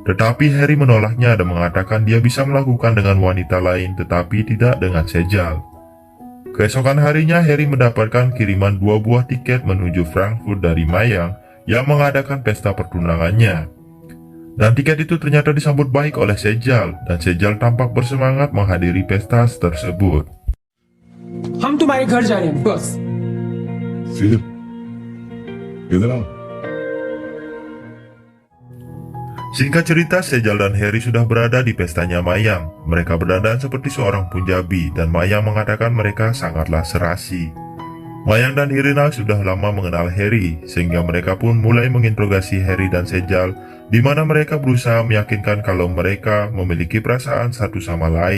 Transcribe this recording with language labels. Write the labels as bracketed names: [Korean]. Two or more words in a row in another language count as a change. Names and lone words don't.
[Indonesian] Tetapi Harry menolaknya dan mengatakan dia bisa melakukan dengan wanita lain tetapi tidak dengan Sejal. Keesokan harinya Harry mendapatkan kiriman 2 buah tiket menuju Frankfurt dari Mayang yang mengadakan pesta pertunangannya. Dan tiket itu ternyata disambut baik oleh Sejal dan Sejal tampak bersemangat menghadiri pesta tersebut. [Hindi] हम तुम्हारे घर जा रहे हैं बस। फिर इधर आओ। [Indonesian] Singkat cerita, Sejal dan Harry sudah berada di pestanya Mayang. Mereka berdandan seperti seorang Punjabi dan Mayang mengatakan mereka sangatlah serasi. Mayang dan Irina sudah lama mengenal Harry, sehingga mereka pun mulai menginterogasi Harry dan Sejal, di mana mereka berusaha meyakinkan kalau mereka memiliki perasaan satu sama lain.